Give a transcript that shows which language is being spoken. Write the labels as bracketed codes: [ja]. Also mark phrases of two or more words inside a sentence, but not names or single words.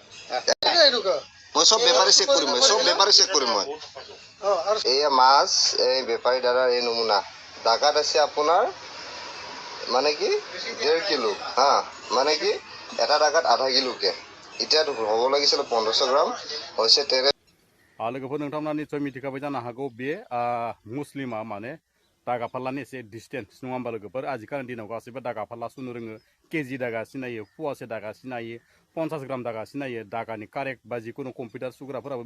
[as] মই সব বেপাৰী চেক কৰিম মই সব বেপাৰী চেক কৰিম মই এইয়া মাছ এই বেপাৰী দাদাৰ এই নমুনা দাগাত আছে আপোনাৰ মানে কি 1.5 কিলো হা মানে কি এটা দাগাত আধা কিলোকে এতিয়া হ'ব লাগিছিল 1500 গ্রাম হৈছে [brx] लोगोफोर नोंथांमोना निस्सय मिथिखाबाय जानो हागौ बे मुस्लिमा माने दागा फाल्लानि एसे डिसटेन्स नङा होमबा लोगोफोर आजिखालिनि दिनाव गासैबो दागा फाल्ला सुनो रोङो केजि दागा सिनायो फवासे दागा सिनायो 50 ग्राम दागा सिनायो दागानि कारेक्ट बा जिखुनु कम्पिउटार सुग्राफोराबो